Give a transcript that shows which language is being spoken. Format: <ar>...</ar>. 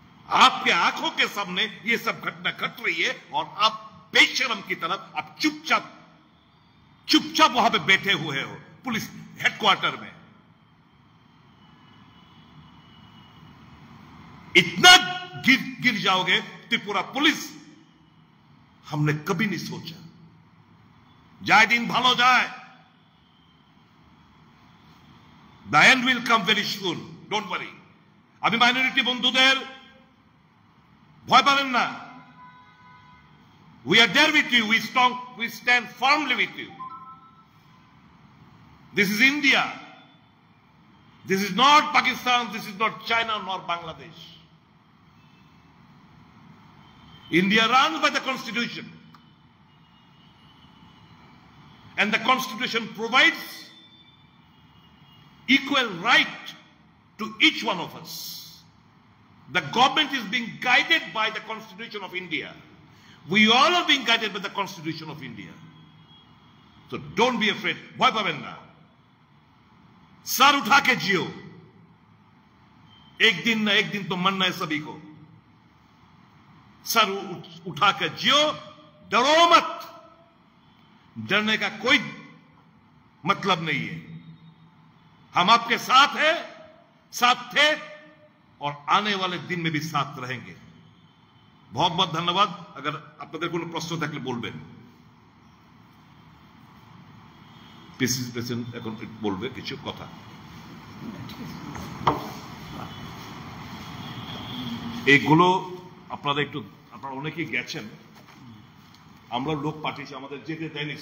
<hi>आपके आंखों के सामने ये सब घटना घट रही है और आप बेशरम की तरह आप चुपचाप वहां पे बैठे हुए हो पुलिस हेडक्वार्टर में। इतना गिर जाओगे त्रिपुरा पुलिस, हमने कभी नहीं सोचा।</hi> <bn>जाए दिन भालो जाए,</bn> <en>the end will come very soon, don't worry।</en> <bn>আমি মাইনরিটি বন্ধুদের ভয় পাবেন না,</bn> <en>we are there with you,</en> <bn>we stand firmly with you।</bn> <en>This is India, this is not Pakistan, this is not China nor Bangladesh। India runs by the constitution, and the constitution provides equal right to each one of us। The government is being guided by the constitution of India। We all are being guided by the constitution of India। So don't be afraid,</en> <bn>bhoy paben na,</bn> <hi>sir उठा के जियो, एक दिन ना एक दिन तो मरना है सभी को। सर उठा के जियो, डरो मत, डरने का कोई मतलब नहीं है। हम आपके साथ हैं, साथ थे और आने वाले दिन में भी साथ रहेंगे। बहुत बहुत धन्यवाद।</hi> <bn>अगर আপনাদের কোনো প্রশ্ন থাকলে বলবেন। পিসিসি প্রেসিডেন্ট এখন বলবে কিছু কথা। এইগুলো আপনারা অনেকেই গেছেন, আমরা লোক পাঠিয়েছি, আমাদের যেতে দেয়নি।</bn>